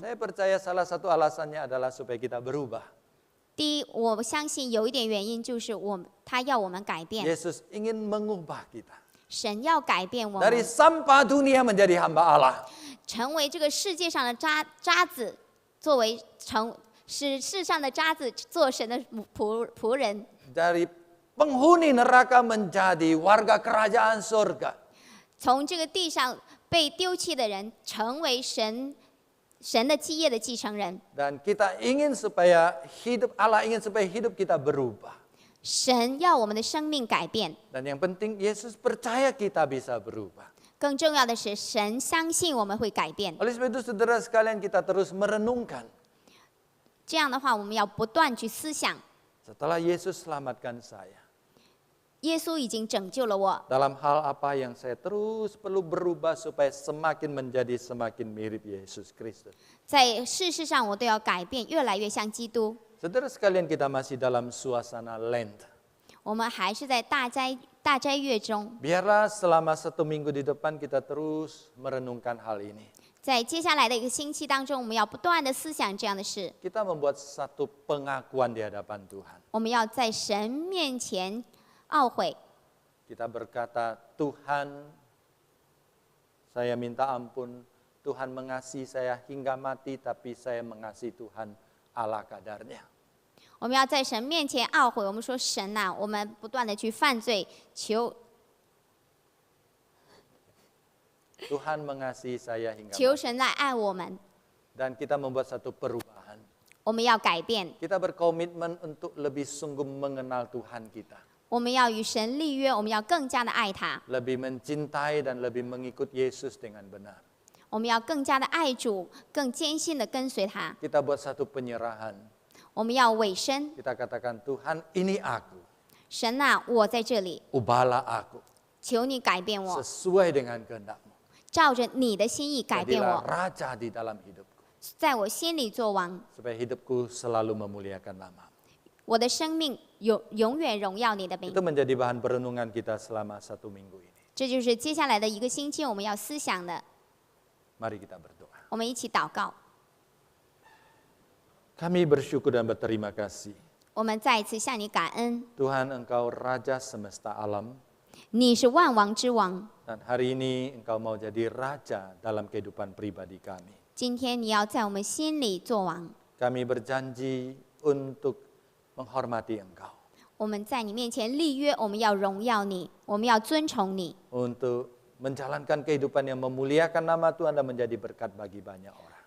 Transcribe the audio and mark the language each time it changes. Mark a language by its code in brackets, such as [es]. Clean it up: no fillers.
[id] Saya percaya salah satu alasannya adalah supaya kita berubah. [zh] 第一，我相信有一点原因就是他要我们改变， [id] Yesus ingin mengubah kita. [zh] 神要改变我 [id] Dari [zh] 们， [id] sampah dunia menjadi hamba Allah. [zh] 成为这个世界上的渣子，作为使世上的渣子做神的仆人， [id] Dari penghuni neraka menjadi warga kerajaan surga. [zh] 从这个地上被丢弃的人，成为神的基业的继承人。 [id] Dan kita ingin supaya Allah ingin supaya hidup kita berubah. [zh] 神要我们的生命改变， [id] Dan yang penting Yesus percaya kita bisa berubah. [zh] 更重要的是，神相信我们会改变。 [id] Oleh sebab itu saudara sekalian kita terus merenungkan. [zh] 这样的话，我们要不断去思想， [id] Setelah Yesus selamatkan saya. [zh] 耶稣已经拯救了我， [id] Dalam hal apa yang saya terus perlu berubah supaya semakin menjadi semakin mirip Yesus Kristus. [zh] 在事实上我都要改变，越来越像基督。 [id] Saudara sekalian kita masih dalam suasana Lent. [zh] 我们还是在大斋月中， [id] Biarlah selama 1 minggu di depan kita terus merenungkan hal ini. [zh] 在接下来的1个星期当中，我们要不断的思想这样的事， [id] Kita membuat satu pengakuan di hadapan Tuhan. [zh] 我们要在神面前懊悔。 [id] Kita berkata, Tuhan, saya minta ampun. Tuhan mengasihi saya hingga mati, tapi saya mengasihi Tuhan ala kadarnya. [zh] 我们要在神面前懊悔。我们说神呐、我们不断的去犯罪，求 [id] Tuhan mengasihi saya hingga [zh] 求 [id] mati. [zh] 神来爱我们。 [id] Dan kita membuat satu perubahan. [zh] 我们要改变， [id] Kita berkomitmen untuk lebih sungguh mengenal Tuhan kita. [zh] 我们要与神立约，我们要更加的爱他， [id] Lebih mencintai dan lebih mengikut Yesus dengan benar. [zh] 我们要更加的爱主，更坚信的跟随他。 [id] Kita buat satu penyerahan. [zh] 我们要委身， [id] Kita katakan, Tuhan ini aku. [zh] 神呐、我在这里， [id] Ubahlah aku. [zh] 求你改变我， [id] Sesuai dengan kehendak-Mu. [zh] 照着你的心意改变 [id] Jadilah [zh] 我， [id] raja di dalam hidupku. [zh] 在我心里做王， [id] supaya hidupku selalu memuliakan nama. [zh] 我的生命永远荣耀你的名 [id] Itu。 menjadi bahan perenungan kita selama 1 minggu ini. [zh] 这就是接下来的1个星期我们要思想的。 [id] Mari kita berdoa. [zh] 我们一起祷告。 [id] Kami bersyukur dan berterima kasih. [zh] 我们再一次向你感恩， [id] Tuhan, Engkau Raja semesta alam, [zh] 你是万王之王。 [id] dan hari ini Engkau mau jadi Raja dalam kehidupan pribadi kami. [zh] 今天你要在我们心里做王， [id] Kami berjanji untuk menghormati Engkau, [zh] 我们在你面前立约，我们要荣耀你，我们要尊崇你， [id] untuk menjalankan kehidupan yang memuliakan nama Tuhan dan menjadi berkat bagi banyak orang.